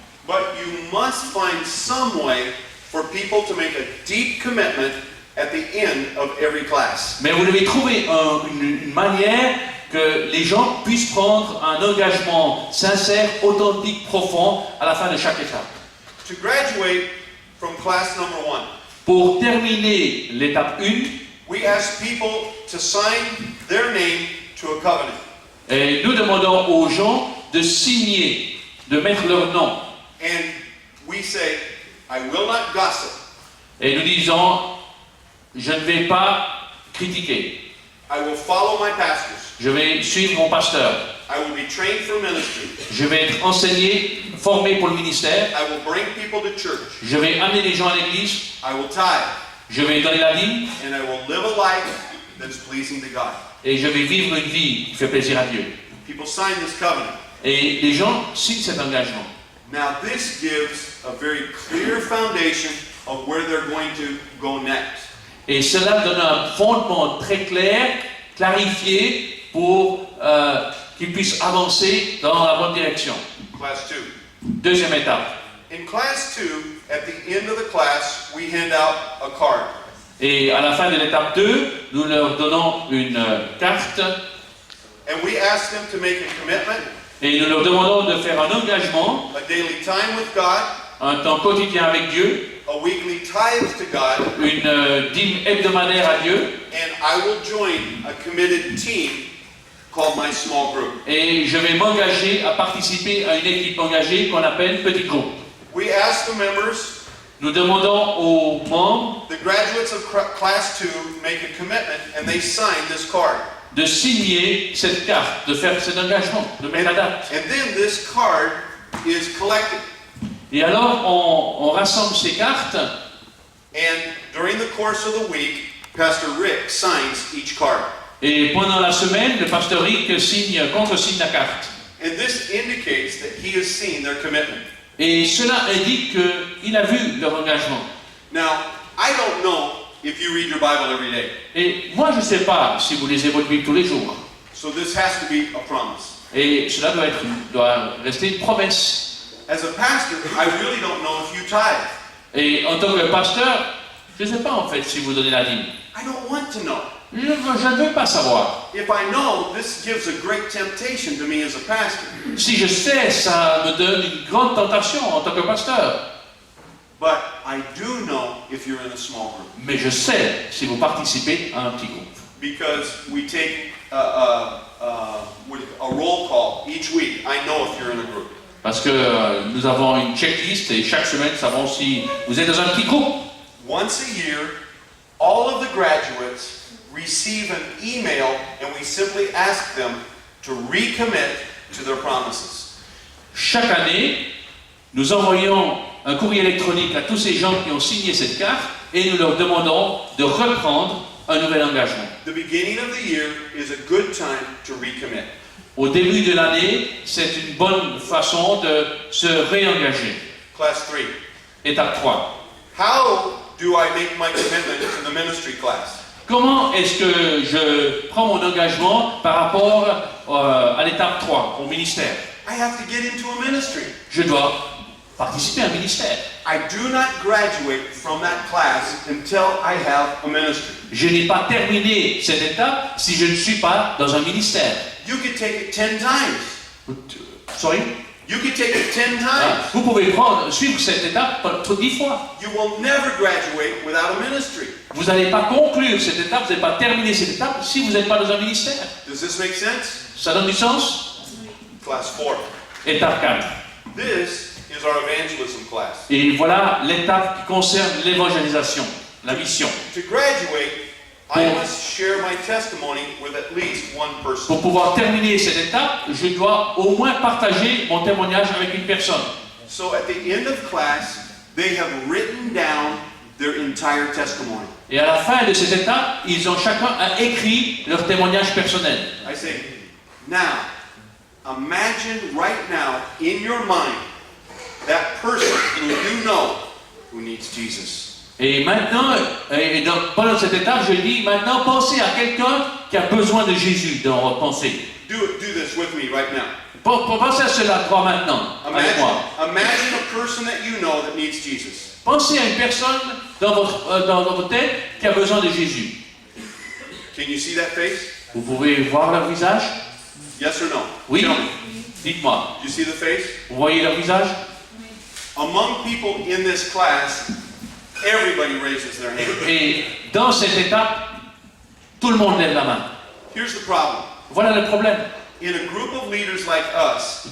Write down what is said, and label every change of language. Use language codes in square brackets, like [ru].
[en] But you must find some way for people to make a deep commitment at the end of every class. [fr] Mais vous devez trouver une manière que les gens puissent prendre un engagement sincère, authentique, profond à la fin de chaque étape. [en] To graduate from class number 1, [fr] Pour terminer l'étape 1, [en] we ask people to sign their name to a covenant. [fr] et nous demandons aux gens de signer, de mettre leur nom. [en] And we say, I will not gossip. [fr] Et nous disons, je ne vais pas critiquer. [en] I will follow my pastors. [fr] Je vais suivre mon pasteur. [en] I will be trained for ministry. [fr] Je vais être enseigné, formé pour le ministère. [en] I will bring people to church. [fr] Je vais amener les gens à l'église. [en] I will tithe. [fr] Je vais donner la dîme. [en] And I will live a life that's pleasing to God. [fr] et je vais vivre une vie qui fait plaisir à Dieu. [en] People sign this covenant. [fr] Et les gens signent cet engagement. [en] Now this gives a very clear foundation of where they're going to go next. [fr] Et cela donne un fondement très clair, clarifié, pour qu'ils puissent avancer dans la bonne direction. [en] Class 2. [fr] Deuxième étape. [en] In class 2, at the end of the class, we hand out a card. [fr] Et à la fin de l'étape 2, nous leur donnons une carte [en] And we ask them to make a commitment, [fr] et nous leur demandons de faire un engagement, [en] a daily time with God, [fr] un temps quotidien avec Dieu, [en] a weekly tithe to God, [fr] une dîme hebdomadaire à Dieu, [en] and I will join a committed team called my small group. [fr] et je vais m'engager à participer à une équipe engagée qu'on appelle petit groupe. [en] We ask the members, [fr] Nous demandons aux membres [en] the graduates of class 2, make a commitment, and they sign this card. [fr] de signer cette carte, de faire cet engagement, de mettre la date. [en] And then this card is collected. [fr] Et alors, on rassemble ces cartes, [en] And during the course of the week, Pastor Rick signs each card. [fr] et pendant la semaine, le pasteur Rick contresigne la carte. [en] And this indicates that he has seen their commitment. [fr] Et cela indique qu'il a vu leur engagement. [en] Now, I don't know if you read your Bible every day. [fr] Et moi, je ne sais pas si vous lisez votre Bible tous les jours. [en] So this has to be a promise. [fr] Et cela doit rester une promesse. [en] As a pastor, I really don't know if you tithe. [fr] Et en tant que pasteur, je ne sais pas en fait si vous donnez la dîme. [en] I don't want to know. [fr] Je ne veux pas savoir. [en] If I know, this gives a great temptation to me as a pastor. [fr] Si je sais, ça me donne une grande tentation en tant que pasteur. [en] But I do know if you're in a small group. [fr] Mais je sais si vous participez à un petit groupe. [en] Because we take a roll call each week. I know if you're in a group. [fr] Parce que nous avons une checklist et chaque semaine, nous savons si vous êtes dans un petit groupe. [en] Once a year, all of the graduates receive an email and we simply ask them to recommit to their promises. [fr] Chaque année, nous envoyons un courrier électronique à tous ces gens qui ont signé cette carte et nous leur demandons de reprendre un nouvel engagement. [en] The beginning of the year is a good time to recommit. [fr] Au début de l'année, c'est une bonne façon de se réengager. [en] Class 3. [fr] Étape 3. [en] How do I make my commitment to the ministry class? [fr] Comment est-ce que je prends mon engagement par rapport à l'étape 3, au ministère? [en] I have to get into a ministry. [fr] Je dois participer à un ministère. [en] I do not graduate from that class until I have a ministry. [fr] Je n'ai pas terminé cette étape si je ne suis pas dans un ministère. [en] You could take it 10 times. Sorry? You could take it 10 times. [fr] Vous pouvez suivre cette étape 10 fois. [en] You will never graduate without a ministry. [fr] Vous n'allez pas conclure cette étape, vous n'allez pas terminer cette étape si vous n'êtes pas dans un ministère. [en] Does this make sense? [fr] Ça donne du sens? [en] Class 4. [fr] Étape 4. [en] This is our evangelism class. [fr] Et voilà l'étape qui concerne l'évangélisation, la mission. [en] To graduate, I must share my testimony with at least one person. [fr] Pour pouvoir terminer cette étape, je dois au moins partager mon témoignage avec une personne. [en] So at the end of class, they have written down their entire testimony. [fr] Et à la fin de cette étape, ils ont chacun écrit leur témoignage personnel. [en] I say, now, imagine right now in your mind that person who you know who needs Jesus. [fr] Et maintenant, pendant cette étape, je dis, maintenant pensez à quelqu'un qui a besoin de Jésus dans votre pensée. [en] Do this with me right now. [fr] Pensez à cela, toi maintenant, avec moi. [en] Imagine a person that you know that needs Jesus. [fr] Pensez à une personne dans votre tête qui a besoin de Jésus. [en] Can you see that face? [fr] Vous pouvez voir leur visage? [en] Yes or no? [fr] Oui. [en] Tell me. [fr] Dites-moi. [en] You see the face? [fr] Vous voyez leur visage? [en] Among people in this class, everybody raises their hand. [fr] Et dans cette étape, tout le monde lève la main. [en] Here's the problem. [fr] Voilà le problème. [en] In a group of leaders like us,